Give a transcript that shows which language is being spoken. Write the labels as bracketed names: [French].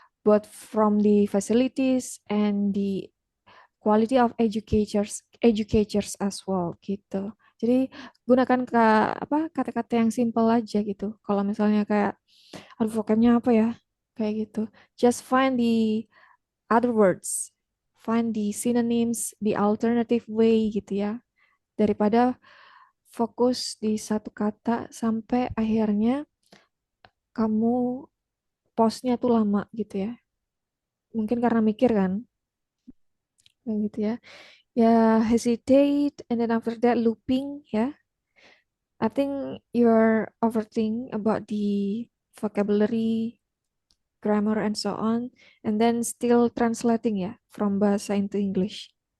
[English] both from the facilities and the quality of educators as well gitu. [Indonesian] Jadi gunakan kata-kata yang simple aja gitu. Kalau misalnya kayak aduh vocabnya apa ya? Kayak gitu. [English] Just find the other words. Find the synonyms, the alternative way [Indonesian] gitu ya. Daripada fokus di satu kata sampai akhirnya kamu postnya tuh lama gitu ya. Mungkin karena mikir kan, kayak gitu ya. [English] Ya, hesitate and then after that looping ya. I think you're overthinking about the vocabulary, grammar and so on, and then still translating ya from bahasa into English,